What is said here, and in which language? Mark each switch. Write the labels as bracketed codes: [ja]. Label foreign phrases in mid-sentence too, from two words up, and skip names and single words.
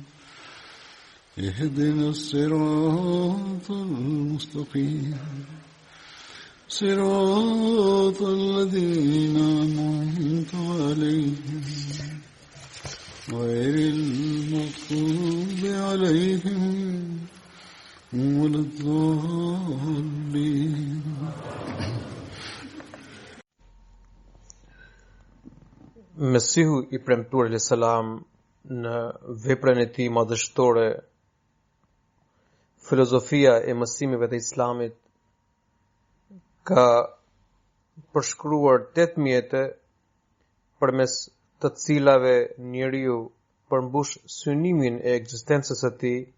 [ar] اهدنا الصراط المستقيم صراط الذين أنعمت عليهم غير المغضوب عليهم ولا الضالين. [sq] Mesihu I premtuar [ar] عليه السلام [sq] në veprën e tij madhështore, filozofia e mësimeve të Islamit, ka përshkruar 8 mjete përmes të cilave njeriu përmbush synimin e ekzistencës së tij.